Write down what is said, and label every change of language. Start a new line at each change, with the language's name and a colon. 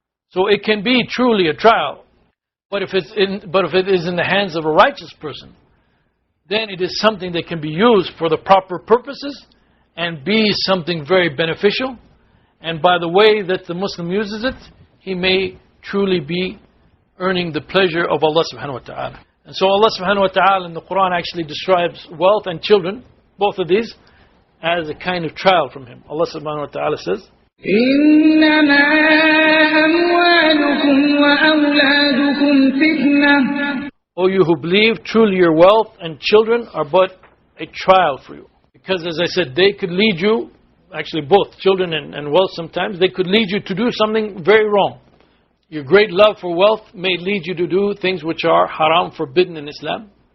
English: So it can be truly a trial. But if it is in the hands of a righteous person, then it is something that can be used for the proper purposes and be something very beneficial. And by the way that the Muslim uses it, he may truly be earning the pleasure of Allah subhanahu wa ta'ala. And so Allah subhanahu wa ta'ala in the Qur'an actually describes wealth and children, both of these, as a kind of trial from Him. Allah subhanahu wa ta'ala says,
Arabic: إنما أموالكم وأولادكم فتنة.
English: O you who believe, truly your wealth and children are but a trial for you. Because as I said, they could lead you actually both children and wealth sometimes, they could lead you to do something very wrong. Your great love for wealth may lead you to do things which are haram, forbidden in Islam.